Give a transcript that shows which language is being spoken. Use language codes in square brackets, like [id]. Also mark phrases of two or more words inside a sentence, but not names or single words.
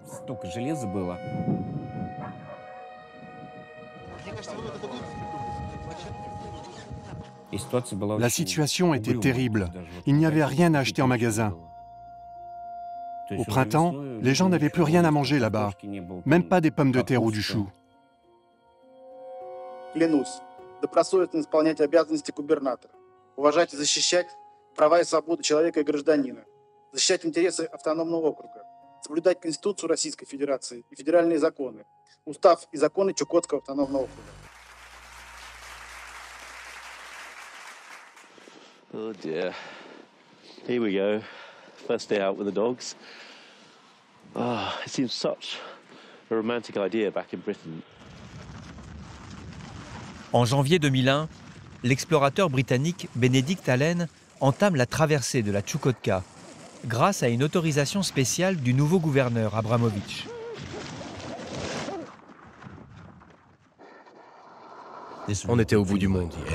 [fr] La situation était terrible. Il n'y avait rien à acheter en magasin. Au printemps, les gens n'avaient plus rien à manger là-bas, même pas des pommes de terre ou du chou. [ru] Клянусь, добросовестно исполнять обязанности губернатора, уважать и защищать права и свободы человека и гражданина, защищать интересы автономного округа, соблюдать Конституцию Российской Федерации и федеральные законы, устав и законы Чукотского автономного округа. [en] Oh dear. Here we go. First day out with the dogs. Ah, it seems such a romantic idea back in Britain. [fr] En janvier 2001, l'explorateur britannique Benedict Allen entame la traversée de la Tchoukotka grâce à une autorisation spéciale du nouveau gouverneur Abramovitch. On était au bout du monde.